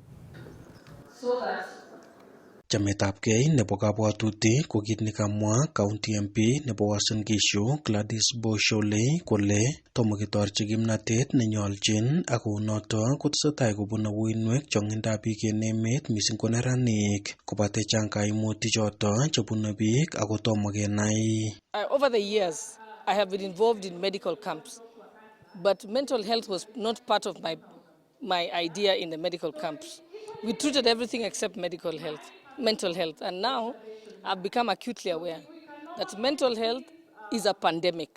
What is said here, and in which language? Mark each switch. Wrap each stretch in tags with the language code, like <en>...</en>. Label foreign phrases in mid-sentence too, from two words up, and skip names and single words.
<kln>Chametabgei nebo kabwatutik ko kit nekamwa County MP nebo Uasin Gishu Gladys Boschole kole tomo ketorchi kimnatet nenyolchin ak kounoto kotesetai kobune uinwek chongindab biik en emet mising ko neranik kobate chang kaimutik choto chebune biik ako tomo kenai.</kln> <en>Over the years I have been involved in medical camps, but mental health was not part of my idea in the medical camps. We treated everything except mental health. And now I've become acutely aware that mental health is a pandemic.</en>